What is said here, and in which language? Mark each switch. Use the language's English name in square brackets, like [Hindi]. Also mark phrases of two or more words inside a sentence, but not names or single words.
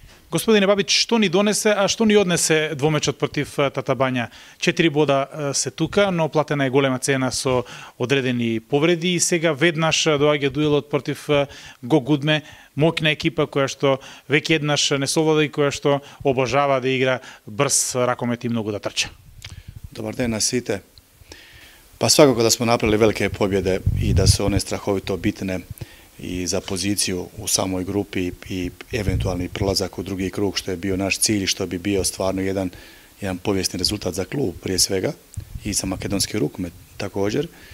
[Macedonian] Gospodine Babić, што ни донесе, а што ни однесе dvomečот против Тата Бања? 4 бода се тука, но платена е голема цена со одредени повреди и сега веднаш доаѓа дуелот против Го Гудме, моќна екипа која што веќе еднаш не совлада и која што обожава да игра брз ракомет и многу да трча. Добар ден на свите. [Croatian] Pa svakako da smo napravili velike pobjede i da su one strahovito bitne i za poziciju u samoj grupi i eventualni prolazak u drugi krug, što je bio naš cilj, što bi bio stvarno jedan povijesni rezultat za klub prije svega i za makedonski rukomet također.